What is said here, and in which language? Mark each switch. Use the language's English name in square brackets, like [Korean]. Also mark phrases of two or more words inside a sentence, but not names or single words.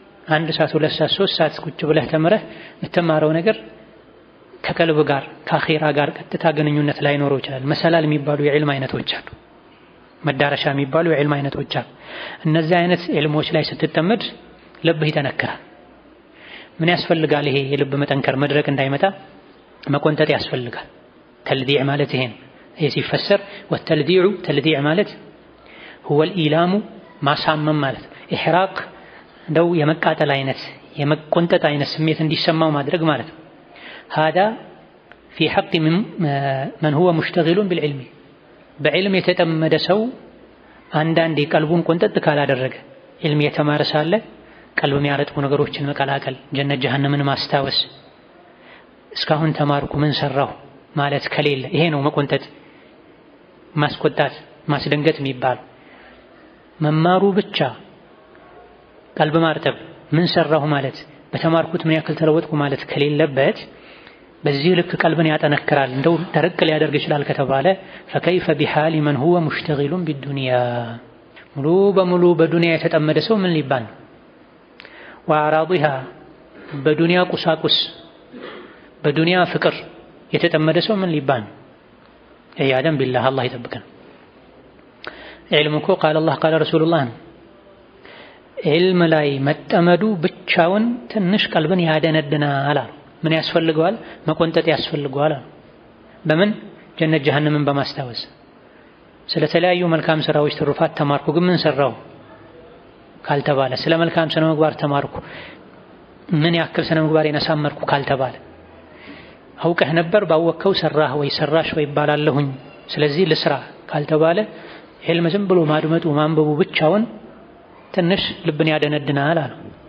[Amharic] 1 ሰዓት 2 ሰዓት 3 ሰዓት ቁጭ ብለህ ተምረህ የምትማረው ነገር ከቀልብ ጋር ከአኺራ ጋር ቀጥታ ግንኙነት ላይኖረው ይችላል። መሰላል የሚባሉ የዕልም አይነቶች አሉ። መዳረሻ የሚባሉ የዕልም አይነቶች አሉ። እነዚህ አይነት ዕልሞች ላይ ስትጠመድ ልብህ ይጠነክራል። ምን ያስፈልጋል? ይሄ የልብ መጠንከር መድረቅ እንዳይመጣ መቆንጠጥ ያስፈልጋል። ተልዲዕ ማለት ይሄ ነው። ይሄ ሲፈሰር ወተልዲዑ ተልዲዕ ማለት [Arabic] هو الإيلام [Amharic] ማሳመም ማለት ኢሕራቅ እንደው የመቃጠል አይነት የመቆንጠጥ አይነት ስሜት እንዲሰማው ማድረግ ማለት ነው። [Arabic] هذا في حق من هو مشتغل بالعلم [Amharic] በዕልም የተጠመደ ሰው አንዳንዴ ቀልቡን ቆንጠጥ ካላደረገ ዕልም የተማረ ሳለ ቀልብ የሚያረጥቡ ነገሮችን መቀላቀል፣ ጀነት ጀሃነምን ማስታወስ፣ እስካሁን ተማርኩ ምን ሰራሁ ማለት ከሌለ ይሄ ነው መቆንጠጥ፣ ማስቆጣት፣ ማስደንገጥ የሚባል። መማሩ ብቻ ቀልብ ማርጠብ ምን ሰራሁ ማለት በተማርኩት ምን ያክል ተለወጥኩ ማለት ከሌለበት በዚህ ልክ ቀልብን ያጠነክራል እንደው ደረቅ ሊያደርግ ይችላል ከተባለ [Arabic] فكيف بحال من هو مشتغل بالدنيا [Amharic] ሙሉ በሙሉ በዱንያ የተጠመደ ሰው ምን ሊባል ነው? وأعراضها በዱንያ ቁሳቁስ በዱንያ ፍቅር የተጠመደ ሰው ምን ሊባል ነው? [Arabic] عياذا بالله [Amharic] አላህ ይጠብቀን። ዕልም እኮ ቃል አላህ ቃል ረሱሉላህ ነው። ዕልም ላይ መጠመዱ ብቻውን ትንሽ ቀልብን ያደነድናል። ምን ያስፈልገዋል? መቆንጠጥ ያስፈልገዋል። በምን? ጀነት ጀሃነምን በማስታወስ ስለተለያዩ መልካም ስራዎች ትሩፋት ተማርኩ ግን ምን ሰራው ካልተባለ፣ ስለ መልካም ስነ ምግባር ተማርኩ ምን ያክል ስነ ምግባሬን አሳመርኩ ካልተባለ፣ አውቀህ ነበር ባወቅከው ሰራህ ወይ ሰራሽ ወይ ይባላለሁኝ ስለዚህ ልስራ ካልተባለ ዕልም ዝም ብሎ ማድመጡ ማንበቡ ብቻውን ትንሽ ልብን ያደነድናል አሉ።